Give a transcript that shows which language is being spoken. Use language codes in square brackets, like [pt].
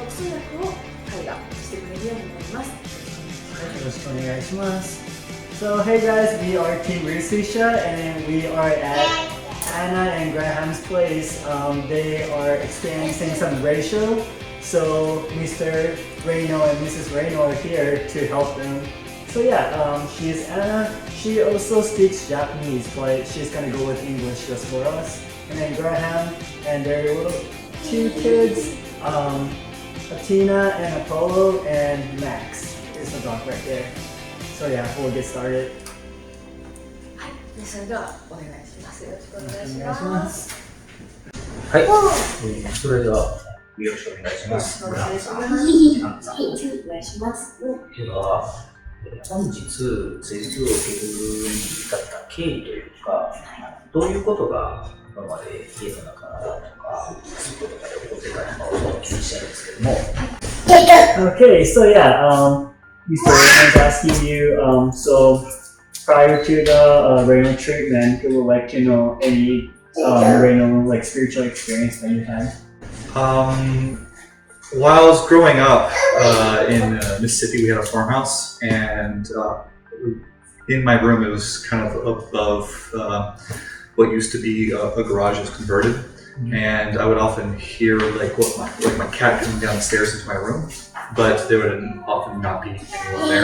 [ja] その通訳を彼がしてくれるようになります。よろしくお願いします。 [en] So hey guys, we are Team龍粋社 and we are at Anna and Graham's place. They are experiencing some ratio, so Mr. Reno and Mrs. Reno are here to help them. So yeah, she is Anna. She also speaks Japanese, but she's gonna go with English just for us. And then Graham and their little two kids, Atina and Apollo and Max is the dog right there. So yeah, we'll get started. [ja] はい、それではお願いします。よろしくお願いします。はい、それではよろしくお願いします。お願いします。お願いします。では、本日施術を受けるに至った経緯というか、どういうことが今まで家の中とかそういうことが起こってたのかをお聞きしたいんですけども。 [en] Okay, so yeah, Mr. Reno is asking you, so prior to the Reno treatment, you would like to know any Reno like spiritual experience that you had? While I was growing up in Mississippi, we had a farmhouse, and in my room it was kind of above what used to be a garage was converted, and I would often hear like my cat coming down the stairs into my room, but there would often not be anyone there.